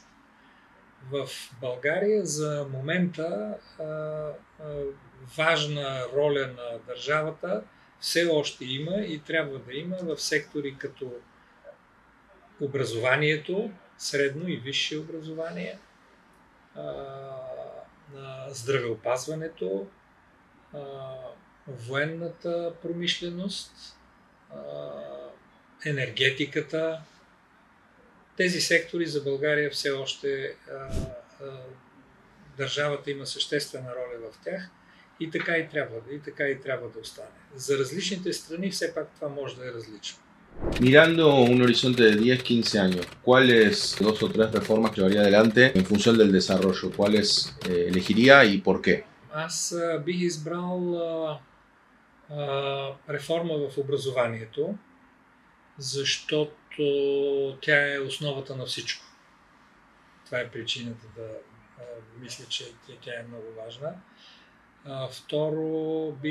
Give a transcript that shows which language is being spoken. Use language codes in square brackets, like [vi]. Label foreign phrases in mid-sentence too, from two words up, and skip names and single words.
[bg] В България за момента важна роля на държавата все още има и трябва да има в сектори като образованието, средно и висше образование, здравеопазването, военната промишленост, енергетиката. Тези сектори за България все още държавата има съществена роля в тях и така и трябва да остане. За различните страни все пак това може да е различно. [es] Mirando un horizonte de 10-15 años, ¿cuáles dos o tres reformas llevaría adelante en función del desarrollo? ¿Cuáles elegiría y por qué? [bg] Аз бих избрал реформа в образованието, защото тя е основата на всичко. Това е причината да мисля, че тя е много важна.